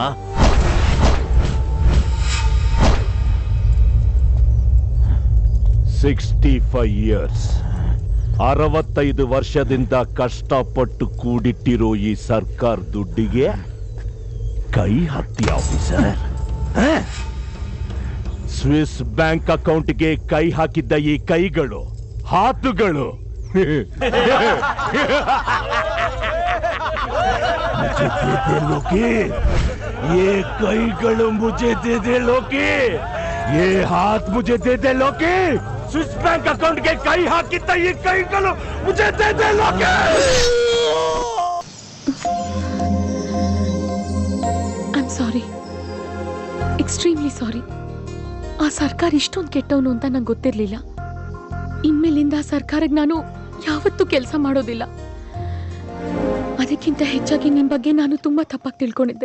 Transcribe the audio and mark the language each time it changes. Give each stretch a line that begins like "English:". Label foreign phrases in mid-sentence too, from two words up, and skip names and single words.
Kannada: years 65 ವರ್ಷದಿಂದ ಕಷ್ಟಪಟ್ಟು ಕೂಡಿಟ್ಟಿರೋ ಈ ಸರ್ಕಾರ ದುಡ್ಡಿಗೆ ಕೈ ಹಾಕ್ತಿ ಆಫೀಸರ್. ಸ್ವಿಸ್ ಬ್ಯಾಂಕ್ ಅಕೌಂಟ್ಗೆ ಕೈ ಹಾಕಿದ್ದ ಈ ಕೈಗಳು, ಹಾತುಗಳು ये ಕೈಗಳು
Hindi: मुझे दे दे लोकी, ये हाथ मुझे दे दे लोकी. स्विस बैंक अकाउंट के
Kannada: ಕೈ ಹಾಕಿದ್ದ ಈ ಕೈಗಳು
Hindi: मुझे दे दे लोकी.
English: I am sorry, extremely sorry.
Kannada: ಆ ಸರ್ಕಾರ ಇಷ್ಟೊಂದು ಕೆಟ್ಟವನು ಅಂತ ನಂಗೆ ಗೊತ್ತಿರಲಿಲ್ಲ. ಇನ್ಮೇಲಿಂದ ಆ ಸರ್ಕಾರಕ್ಕೆ ನಾನು ಯಾವತ್ತೂ ಕೆಲಸ ಮಾಡೋದಿಲ್ಲ. ಅದಕ್ಕಿಂತ ಹೆಚ್ಚಾಗಿ ನಿಮ್ಮ ಬಗ್ಗೆ ನಾನು ತುಂಬಾ ತಪ್ಪಾಗಿ ತಿಳ್ಕೊಂಡಿದ್ದೆ.